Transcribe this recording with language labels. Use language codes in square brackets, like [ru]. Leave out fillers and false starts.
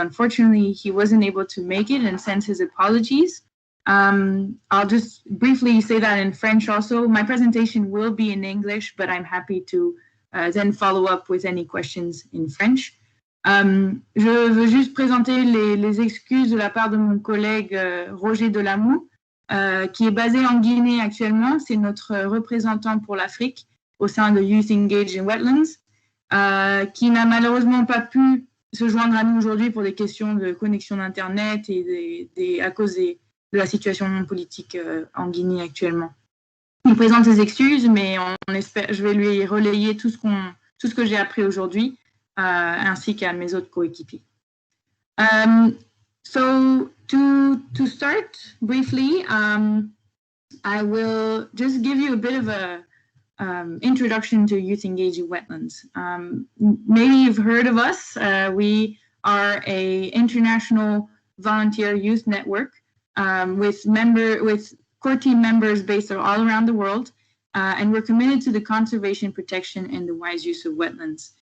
[en] So unfortunately, he wasn't able to make it and sends his apologies. I'll just briefly say that in French also. My presentation will be in English, but I'm happy to then follow up with any questions in French. [fr] Je veux juste présenter les excuses de la part de mon collègue Roger Delamou, qui est basé en Guinée actuellement. C'est notre représentant pour l'Afrique au sein de Youth Engaging Wetlands, qui n'a malheureusement pas pu se joindre à nous aujourd'hui pour des questions de connexion d'Internet et à cause de la situation politique en Guinée actuellement. Il présente ses excuses, mais je vais lui relayer tout ce que j'ai appris aujourd'hui, ainsi qu'à mes autres coéquipiers. [en] So to start briefly, I will just give you a bit of a introduction to Youth Engaging Wetlands. Maybe you've heard of us. We are an international volunteer youth network with core team members based all around the world, and we're committed to the conservation, protection, and the wise use of wetlands.